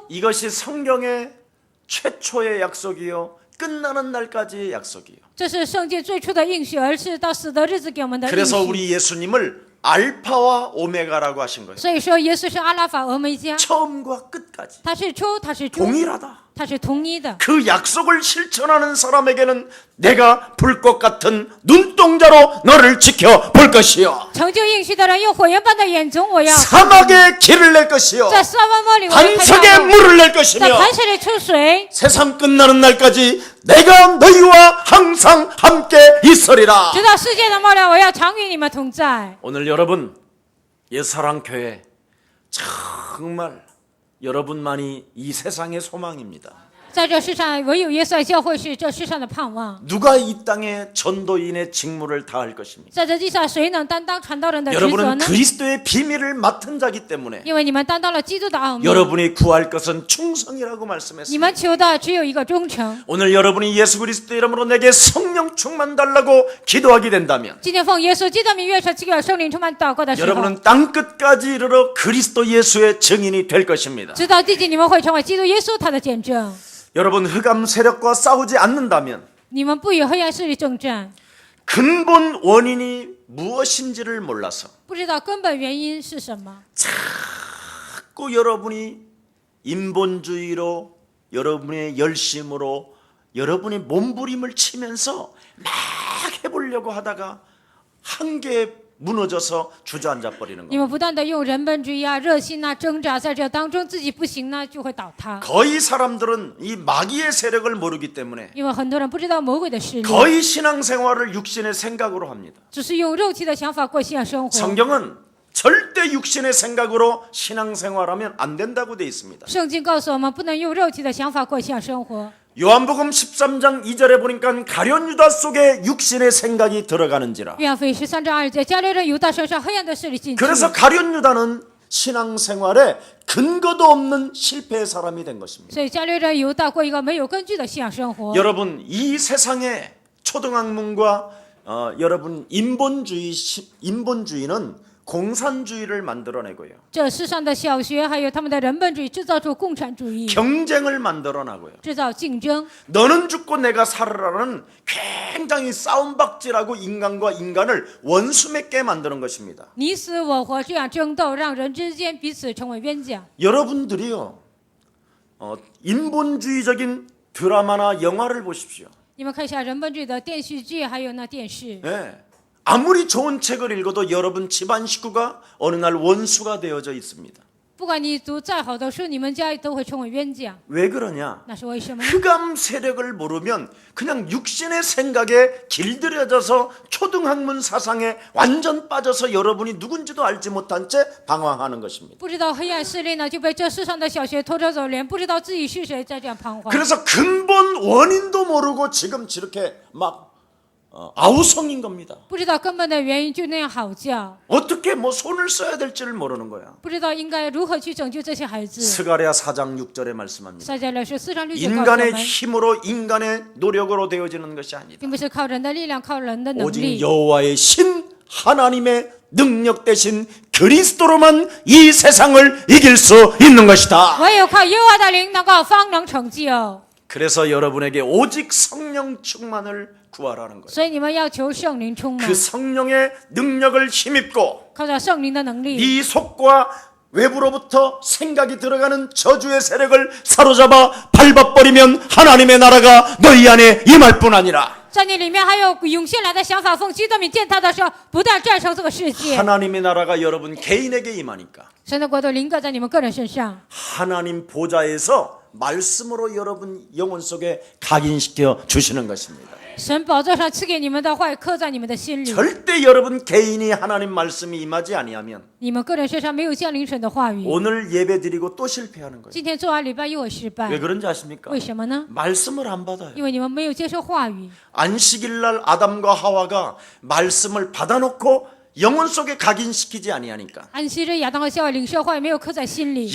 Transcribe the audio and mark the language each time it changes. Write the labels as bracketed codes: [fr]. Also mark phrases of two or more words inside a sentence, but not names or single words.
[ko] 이것이 성경의 최초의 약속이요 끝나는 날까지의 약속이요. [zh] 这是圣经最初的应许，而是到死的日子给我们的应 [ko] 그래서 [zh] 许。 [ko] 우리 예수님을 알파와 오메가라고 하신 거예요. [zh] 所以说，耶稣是阿拉法、俄梅加， [ko] 처음과 끝까지 [zh] 他是初，他是终， [ko] 동일하다. [zh] 他是同一的。 [ko] 그 약속을 실천하는 사람에게는 내가 불꽃 같은 눈동자로 너를 지켜볼 것이요. [zh] 成就应许的人，用火焰般的眼中，我要 [ko] 사막에 길을 낼 것이요. [zh] 在沙漠里，我要开 [ko] 반석에 [zh] 道路， [ko] 물을 낼 [zh] 在 [ko] 것이며 [zh] 磐石里出水， [ko] 세상 끝나는 날까지 내가 너희와 항상 함께 있으리라. [zh] 直到世界的末了，我要常与你们同在。 [ko] 오늘 여러분 옛사랑교회 정말 여러분만이 이 세상의 소망입니다. [zh] 在这世上，唯有耶稣爱教会是这世上的盼望。 [ko] 누가 이 땅에 전도인의 직무를 다할 것입니까? [zh] 在这地上，谁能担当传道人的职责 [ko] 여러분은 [zh] 呢？ [ko] 그리스도의 비밀을 맡은 자기 때문에 [zh] 因为你们担当了基督的奥秘， [ko] 여러분이 구할 것은 충성이라고 [zh] 你 [ko] 말씀했습니다. [zh] 们求的只有一个忠诚。 [ko] 오늘 여러분이 예수 그리스도 이름으로 내게 성령 충만 달라고 기도하게 된다면 [zh] 今天奉耶稣基督的名，愿神赐给我圣灵充满祷告的时候， [ko] 여러분은 땅 끝까지 이르러 그리스도 예수의 증인이 될 것입니다. [zh] 直到地极，你们会成为基督耶稣他的见证。 [ko] 여러분 흑암 세력과 싸우지 않는다면 [zh] 你们不与黑暗势力征战， [ko] 근본 원인이 무엇인지를 몰라서 [zh] 不知道根本原因是什么， [ko] 자꾸 여러분이 인본주의로 여러분의 열심으로 여러분의 몸부림을 치면서 막 해보려고 하다가 한계에 무너져서 주저앉아 버리는 [zh] 你 [ko] 겁니다. [zh] 们不断的用人本主义啊、热心啊挣扎，在这当中自己不行呢，就会倒塌。 [ko] 거의 사람들은 이 마귀의 세력을 모르기 때문에 [zh] 因为很多人不知道魔鬼的势力， [ko] 거의 신앙생활을 육신의 생각으로 합니다. [zh] 只是用肉体的想法过信仰生活。 [ko] 성경은 절대 육신의 생각으로 신앙생활하면 안 된다고 되어 있습니다. [zh] 圣经告诉我们，不能用肉体的想法过信仰生活。 [ko] 요한복음 13장 2절에 보니까 가룟 유다 속에 육신의 생각이 들어가는지라. [zh] 约翰福音13章2节，加略人犹大身上黑暗的势力进去， [ko] 그래서 가룟 유다는 신앙생활에 근거도 없는 실패의 사람이 된 것입니다. [zh] 所以加略人犹大过一个没有根据的信仰生活。 [ko] 여러분 이 세상의 초등학문과 여러분 인본주의는 공산주의를 만들어내고요. [zh] 这世上的小学还有他们的人本主义，制造出共产主义， [ko] 경쟁을 만들어내고요. [zh] 制造竞争。 [ko] 너는 죽고 내가 살아라는 굉장히 싸움박질하고 인간과 인간을 원수 맺게 만드는 것입니다. [zh] 你死我活，这样争斗，让人之间彼此成为冤家。 [ko] 여러분들이요 인본주의적인 드라마나 영화를 보십시오. [zh] 你们看一下人本主义的电视剧，还有那电视。 [ko] 예. 아무리 좋은 책을 읽어도 여러분 집안 식구가 어느 날 원수가 되어져 있습니다. [zh] 不管你读再好的书，你们家都会成为冤家。 [ko] 왜 그러냐? [zh] 那是为什么呢？ [ko] 흑암 세력을 모르면 그냥 육신의 생각에 길들여져서 초등학문 사상에 완전 빠져서 여러분이 누군지도 알지 못한 채 방황하는 것입니다. [zh] 不知道黑暗势力呢，就被这世上的小学拖着走，连不知道自己是谁，在这样彷徨。 [ko] 그래서 근본 원인도 모르고 지금 저렇게 막 아우성인 겁니다. [zh] 不知道根本的原因，就那样嚎叫， [ko] 어떻게 뭐 손을 써야 될지를 모르는 거야. [zh] 不知道应该如何去拯救这些孩子。 [ko] 스가랴 4장 6절에 말씀합니다. [zh] 撒迦利亚书4章6节告诉我 [ko] 인간의 [zh] 们， [ko] 힘으로 인간의 노력으로 되어지는 것이 아니다. [zh] 并不是靠人的力量，靠人的能 [ko] 오직 [zh] 力， [ko] 여호와의 신 하나님의 능력 대신 그리스도로만 이 세상을 이길 수 있는 것이다. [zh] 唯有靠耶和华的灵，方能成就。 [ko] 그래서 여러분에게 오직 성령 충만을 구하라는 거예요. [zh] 所以你们要求圣灵充满 [ko] 그 ， 성령의 능력을 힘입고 [zh] 靠着圣灵的能力， [ko] 네 속과 외부로부터 생각이 들어가는 저주의 세력을 사로잡아 밟아버리면 하나님의 나라가 너희 안에 임할 뿐 아니라 [zh] 在你里面还有涌现来的想法，奉基督名践踏的时候，不但战胜这个世界， [ko] 하나님의 나라가 여러분 개인에게 임하니까 [zh] 神的国度临格在你们个人身上。 [ko] 하나님 보좌에서 말씀으로 여러분 영혼 속에 각인시켜 주시는 것입니다. [zh] 神宝座上赐给你们的话，刻在你们的心里。 [ko] 절대 여러분 개인이 하나님 말씀이 임하지 아니하면 [zh] 你们个人身上没有降临神的话语， [ko] 오늘 예배 드리고 또 실패하는 거예요. [zh] 今天做完礼拜又会失败 [ko] 왜 。 그런지 아십니까? [zh] 为什么呢？ [ko] 말씀을 안 받아요. [zh] 因为你们没有接受话语。 [ko] 안식일 날 아담과 하와가 말씀을 받아놓고 영혼 속에 각인시키지 아니하니까 [zh] 安息日亚当和夏娃领受话语没有刻在心里，